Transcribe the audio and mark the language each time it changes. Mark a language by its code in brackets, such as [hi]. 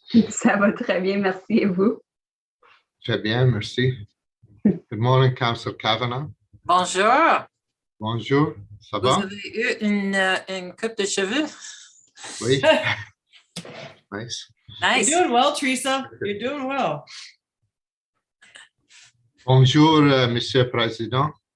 [fr] Ça va très bien, merci. Et vous? Très bien, merci. [en] Good morning, Councillor Kavanagh. [fr] Bonjour. Bonjour, ça Vous va? avez eu une coupe de cheveux? Oui. Nice. [en] Nice. You're doing well, Teresa. You're doing well. [fr] Bonjour, Monsieur le Président.